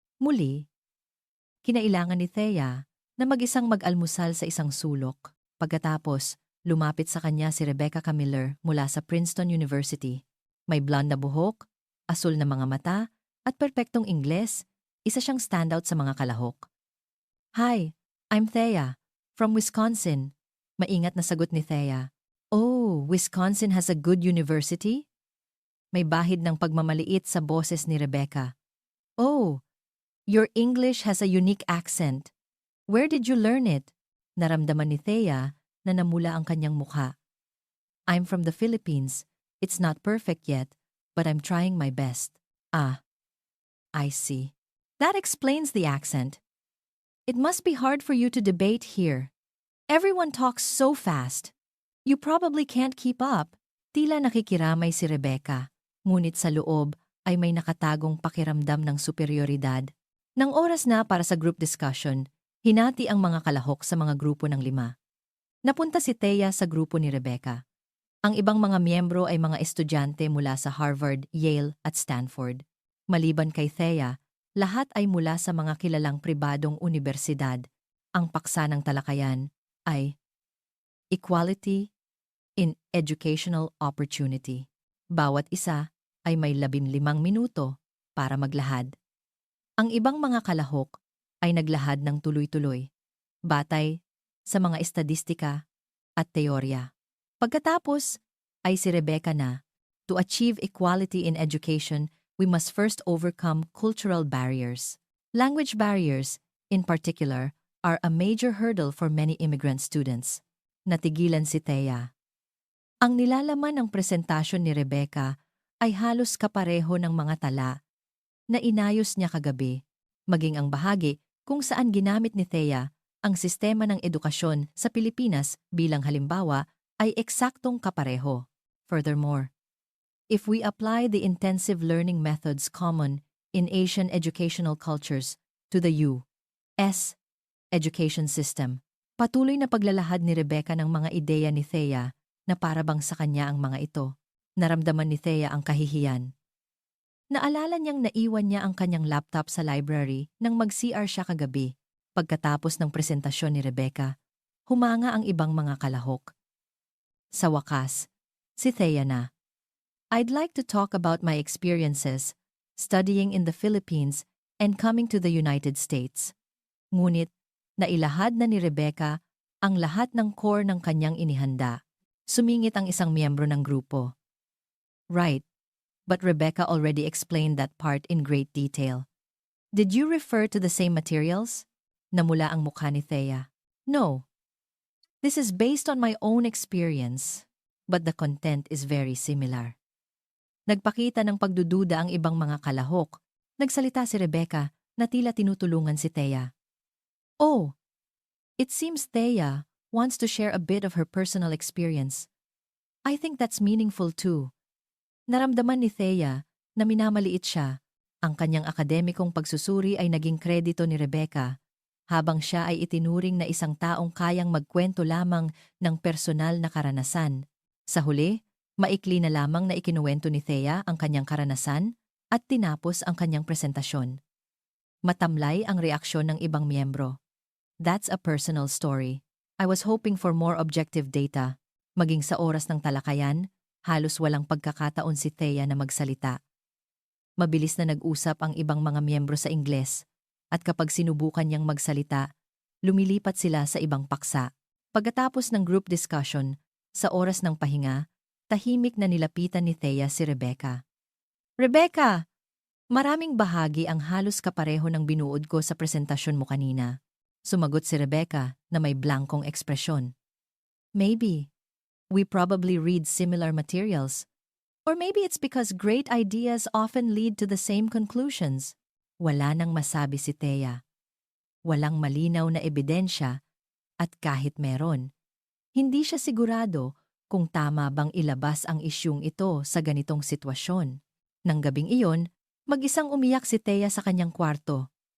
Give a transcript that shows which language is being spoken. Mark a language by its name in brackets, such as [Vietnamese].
[Filipino] Muli, kinailangan ni Thea na mag-isang mag-almusal sa isang sulok. Pagkatapos, lumapit sa kanya si Rebecca Camiller mula sa Princeton University. May blonde na buhok, asul na mga mata, at perpektong Ingles, isa siyang standout sa mga kalahok. [English] Hi, I'm Thea, from Wisconsin. [Filipino] Maingat na sagot ni Thea. [English] Oh, Wisconsin has a good university? [Filipino] May bahid ng pagmamaliit sa boses ni Rebecca. [English] Oh, your English has a unique accent. Where did you learn it? [Filipino] Naramdaman ni Thea na namula ang kanyang mukha. [English] I'm from the Philippines. It's not perfect yet, but I'm trying my best. Ah, I see. That explains the accent. It must be hard for you to debate here. Everyone talks so fast. You probably can't keep up. [Filipino] Tila nakikiramay si Rebecca, ngunit sa loob ay may nakatagong pakiramdam ng superioridad. Nang oras na para sa group discussion, hinati ang mga kalahok sa mga grupo ng 5. Napunta si Thea sa grupo ni Rebecca. Ang ibang mga miyembro ay mga estudyante mula sa Harvard, Yale at Stanford. Maliban kay Thea, lahat ay mula sa mga kilalang pribadong universidad. Ang paksa ng talakayan ay [English] Equality in Educational Opportunity. [Filipino] Bawat isa ay may 15 minuto para maglahad. Ang ibang mga kalahok ay naglahad ng tuloy-tuloy, batay sa mga estadistika at teorya. Pagkatapos ay si Rebecca na, [English] to achieve equality in education, we must first overcome cultural barriers. Language barriers, in particular, are a major hurdle for many immigrant students. [Filipino] Natigilan si Thea. Ang nilalaman ng presentasyon ni Rebecca ay halos kapareho ng mga tala na inayos niya kagabi, maging ang bahagi kung saan ginamit ni Thea ang sistema ng edukasyon sa Pilipinas bilang halimbawa ay eksaktong kapareho. [English] Furthermore, if we apply the intensive learning methods common in Asian educational cultures to the U.S. education system, [Filipino] patuloy na paglalahad ni Rebecca ng mga ideya ni Thea na parabang sa kanya ang mga ito. Naramdaman ni Thea ang kahihiyan. Naalala niyang naiwan niya ang kanyang laptop sa library nang mag-CR siya kagabi. Pagkatapos ng presentasyon ni Rebecca, humanga ang ibang mga kalahok. Sa wakas, si Thea na. [English] I'd like to talk about my experiences studying in the Philippines and coming to the United States. [Filipino] Ngunit, nailahad na ni Rebecca ang lahat ng core ng kanyang inihanda. Sumingit ang isang miyembro ng grupo. [English] Right, but Rebecca already explained that part in great detail. Did you refer to the same materials? [Filipino] Namula ang mukha ni Thea. [English] No. This is based on my own experience, but the content is very similar. [Filipino] Nagpakita ng pagdududa ang ibang mga kalahok. Nagsalita si Rebecca na tila tinutulungan si Thea. [English] Oh, it seems Thea wants to share a bit of her personal experience. I think that's meaningful too. [Filipino] Naramdaman ni Thea na minamaliit siya. Ang kanyang akademikong pagsusuri ay naging kredito ni Rebecca, habang siya ay itinuring na isang taong kayang magkwento lamang ng personal na karanasan. Sa huli, maikli na lamang na ikinuwento ni Thea ang kanyang karanasan at tinapos ang kanyang presentasyon. Matamlay ang reaksyon ng ibang miyembro. [English] That's a personal story. I was hoping for more objective data. [Filipino] Maging sa oras ng talakayan, halos walang pagkakataon si Thea na magsalita. Mabilis na nag-usap ang ibang mga miyembro sa Ingles, at kapag sinubukan niyang magsalita, lumilipat sila sa ibang paksa. Pagkatapos ng group discussion, sa oras ng pahinga, tahimik na nilapitan ni Thea si Rebecca. Rebecca! Maraming bahagi ang halos kapareho ng binuod ko sa presentasyon mo kanina. Sumagot si Rebecca na may blankong ekspresyon. [English] Maybe. We probably read similar materials. Or maybe it's because great ideas often lead to the same conclusions. [Filipino] Wala nang masabi si Thea. Walang malinaw na ebidensya at kahit meron, hindi siya sigurado kung tama bang ilabas ang isyung ito sa ganitong sitwasyon. Nang gabing iyon, mag-isang umiyak si Thea sa kanyang kwarto.